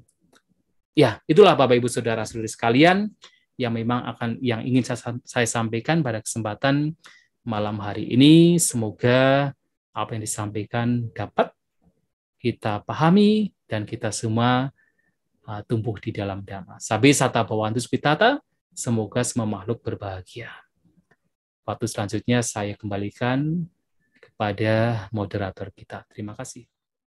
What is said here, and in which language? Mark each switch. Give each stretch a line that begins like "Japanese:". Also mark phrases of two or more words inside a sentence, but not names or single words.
Indonesian: Ya, itulah Bapak Ibu Saudara-saudari sekalian yang memang yang ingin saya sampaikan pada kesempatan malam hari ini. Semoga apa yang disampaikan dapat kita pahami dan kita semua tumbuh di dalam dhamma.
Pali: Sabi sata bhavantu sukhitata,
Indonesian: semoga semua makhluk berbahagia. Waktu selanjutnya saya kembalikan kepada moderator kita. Terima kasih.